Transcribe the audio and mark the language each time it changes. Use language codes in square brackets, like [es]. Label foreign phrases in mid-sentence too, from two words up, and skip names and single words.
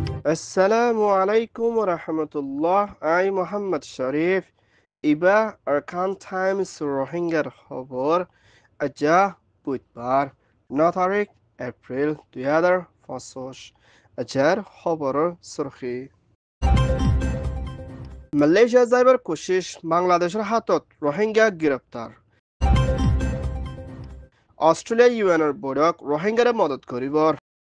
[ar] السلام عليكم ورحمة الله. [en] I Muhammad Sharif. [rhg] Iba Arkan Times Rohingya খবর আজা বুধবার 9 তারিখ এপ্রিল 2025 আজার খবরের সুরখি মালয়েশিয়া যাইবার কোশিশ বাংলাদেশের হাতত রোহিঙ্গা গ্রেপ্তার অস্ট্রেলিয়া ইউএনের বৈঠক রোহিঙ্গারে মদত করিবর